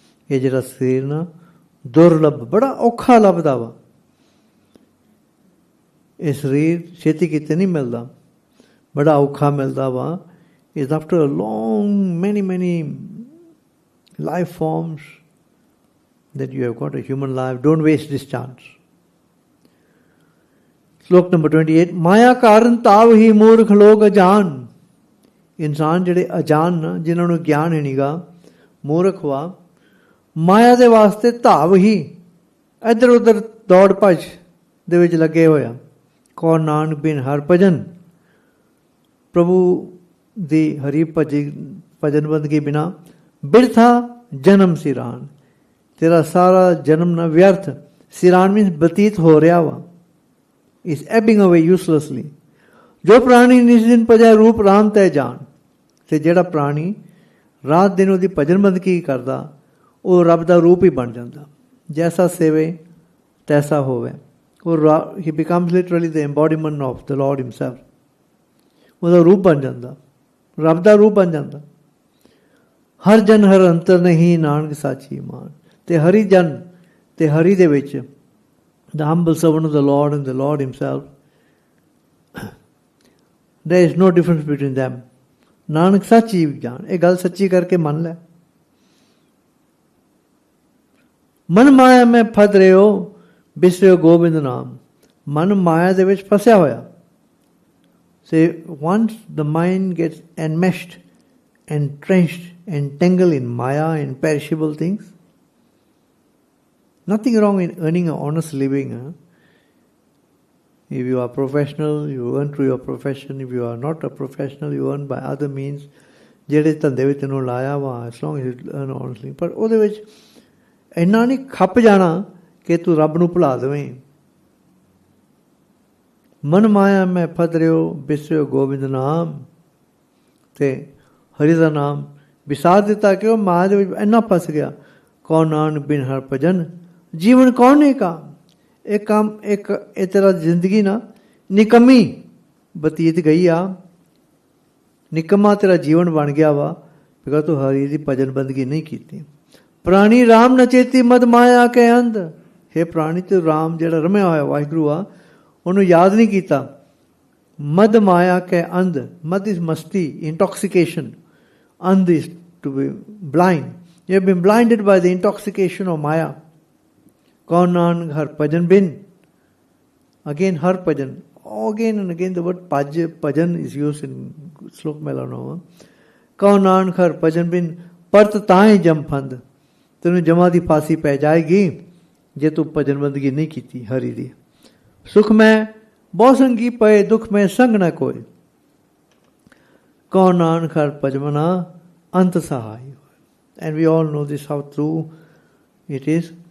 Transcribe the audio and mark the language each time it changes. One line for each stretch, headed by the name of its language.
Punjabi: ਇਹ ਜਿਹੜਾ ਸਰੀਰ ਨਾ ਦੁਰਲਭ, ਬੜਾ ਔਖਾ ਲੱਭਦਾ ਵਾ. ਇਹ ਸਰੀਰ ਛੇਤੀ ਕਿਤੇ ਨਹੀਂ ਮਿਲਦਾ, ਬੜਾ ਔਖਾ ਮਿਲਦਾ ਵਾ.
English: is after a long, many life forms that you have got a human life. Don't waste this chance. Slok number 28.
Punjabi: ਮਾਇਆ ਕਾਰਨ ਤਾਵ ਹੀ ਮੂਰਖ ਲੋਕ ਅਜਾਨ. ਇਨਸਾਨ ਜਿਹੜੇ ਅਜਾਨ ਨਾ, ਜਿਨ੍ਹਾਂ ਨੂੰ ਗਿਆਨ ਹੈ ਨੀਗਾ, ਮੂਰਖ ਵਾ. ਮਾਇਆ ਦੇ ਵਾਸਤੇ ਧਾਵ ਹੀ ਇੱਧਰ ਉੱਧਰ ਦੌੜ ਭੱਜ ਦੇ ਵਿੱਚ ਲੱਗੇ ਹੋਇਆ. ਕੌਣ ਨਾਨਕ ਬਿਨ ਹਰ ਭਜਨ. ਪ੍ਰਭੂ ਦੀ ਹਰੀ ਭਜਨ ਬੰਦਗੀ ਬਿਨਾ ਬਿਰਥਾ ਜਨਮ ਸਿਰਾਨ. ਤੇਰਾ ਸਾਰਾ ਜਨਮ ਨਾ ਵਿਅਰਥ. ਸਿਰਾਨ ਮੀਨਸ ਬਤੀਤ ਹੋ ਰਿਹਾ ਵਾ.
English: Is ebbing away uselessly.
Punjabi: ਜੋ ਪ੍ਰਾਣੀ ਨਿਸ ਦਿਨ ਭਜੈ ਰੂਪ ਰਾਮ ਤੈ ਜਾਣ. ਤੇ ਜਿਹੜਾ ਪ੍ਰਾਣੀ ਰਾਤ ਦਿਨ ਉਹਦੀ ਭਜਨ ਬੰਦਗੀ ਕਰਦਾ, ਉਹ ਰੱਬ ਦਾ ਰੂਪ ਹੀ ਬਣ ਜਾਂਦਾ. ਜੈਸਾ ਸੇਵੇ ਤੈਸਾ ਹੋਵੇ.
English: he becomes literally the embodiment of the Lord himself.
Punjabi: ਉਹਦਾ ਰੂਪ ਬਣ ਜਾਂਦਾ, ਰੱਬ ਦਾ ਰੂਪ ਬਣ ਜਾਂਦਾ. ਹਰ ਜਨ ਹਰ ਅੰਤਰ ਨਹੀਂ ਨਾਨਕ ਸਾਚੀ ਮਾਨ. ਤੇ ਹਰੀ ਜਨ ਤੇ ਹਰੀ ਦੇ ਵਿੱਚ
English: the humble servant of the Lord and the Lord himself There is no difference between them.
Punjabi: Nanak ਸੱਚ ਹੀ ਜਾਣ, ਇਹ ਗੱਲ ਸੱਚੀ ਕਰਕੇ ਮੰਨ ਲੈ। ਮਨ ਮਾਇਆ ਮੈਂ ਫਸ ਰਹੇ ਹੋ, ਬਿਸਰਿਓ ਗੋਬਿੰਦ ਨਾਮ। ਮਨ ਮਾਇਆ ਦੇ ਵਿੱਚ ਫਸਿਆ ਹੋਇਆ।
English: So once the mind gets enmeshed, entrenched, entangled in Maya and perishable things, nothing wrong in earning an honest living. If you are professional, you earn through your profession. If you are not a professional, you earn by other means.
Punjabi: ਜਿਹੜੇ ਧੰਦੇ ਵਿੱਚ ਤੈਨੂੰ ਲਾਇਆ ਵਾ,
English: as long as you earn honestly.
Punjabi: ਪਰ ਉਹਦੇ ਵਿੱਚ ਇੰਨਾ ਨਹੀਂ ਖੱਪ ਜਾਣਾ ਕਿ ਤੂੰ ਰੱਬ ਨੂੰ ਭੁਲਾ ਦੇਵੇਂ। ਮਨ ਮਾਇਆ ਮੈਂ ਫਸ ਰਿਓ, ਬਿਸਰਿਓ ਗੋਬਿੰਦ ਨਾਮ। ਤੇ ਹਰੀ ਦਾ ਨਾਮ ਵਿਸਾਰ ਦਿੱਤਾ ਕਿ ਉਹ ਮਾਇਆ ਦੇ ਵਿੱਚ ਇੰਨਾ ਫਸ ਗਿਆ। ਕੌਣ ਨਾਨਕ ਬਿਨ ਹਰ ਭਜਨ, ਜੀਵਨ ਕੌਣ ਨੇ ਕਾ। ਇਹ ਕੰਮ ਇਹ ਤੇਰਾ ਜ਼ਿੰਦਗੀ ਨਾ ਨਿਕੰਮੀ ਬਤੀਤ ਗਈ ਆ। ਨਿਕੰਮਾ ਤੇਰਾ ਜੀਵਨ ਬਣ ਗਿਆ ਵਾ, ਬਿਕਾ ਤੂੰ ਹਰੀ ਦੀ ਭਜਨ ਬੰਦਗੀ ਨਹੀਂ ਕੀਤੀ। ਪ੍ਰਾਣੀ ਰਾਮ ਨਚੇਤੀ ਮਦ ਮਾਇਆ ਕੇ ਅੰਧ। ਹੇ ਪ੍ਰਾਣੀ, ਤੇ ਰਾਮ ਜਿਹੜਾ ਰਮਿਆ ਹੋਇਆ ਵਾਹਿਗੁਰੂ ਆ, ਉਹਨੂੰ ਯਾਦ ਨਹੀਂ ਕੀਤਾ। ਮਦ ਮਾਇਆ ਕੇ ਅੰਧ। ਮਦ ਇਜ਼ ਮਸਤੀ, ਇੰਟੌਕਸੀਕੇਸ਼ਨ।
English: ਅੰਧ is to be blind. You have been blinded by the intoxication of Maya.
Punjabi: ਕੌਣ ਨਾਨਕ ਹਰ ਭਜਨ ਬਿਨ।
English: Again ਹਰ ਭਜਨ, again and again the word bhajan is used in Slok Mehala now.
Punjabi: ਕੌਣ ਨਾਨਕ ਹਰ ਭਜਨ ਬਿਨ, ਪਰਤ ਤਾਂਹੀ ਜਮ ਫੰਦ। ਤੈਨੂੰ ਜਮਾ ਦੀ ਫਾਂਸੀ ਪੈ ਜਾਏਗੀ ਜੇ ਤੂੰ ਭਜਨ ਬੰਦਗੀ ਨਹੀਂ ਕੀਤੀ ਹਰੀ ਦੀ। ਸੁਖ ਮੈਂ ਬਹੁ ਸੰਗੀ ਪਏ, ਦੁੱਖ ਮੈਂ ਸੰਗ ਨਾ ਕੋਈ। ਕੌਣ ਨਾਨਕ ਹਰ ਭਜਮਨਾ, ਅੰਤ ਸਹਾਈ।
English: And we all know this, how true it is.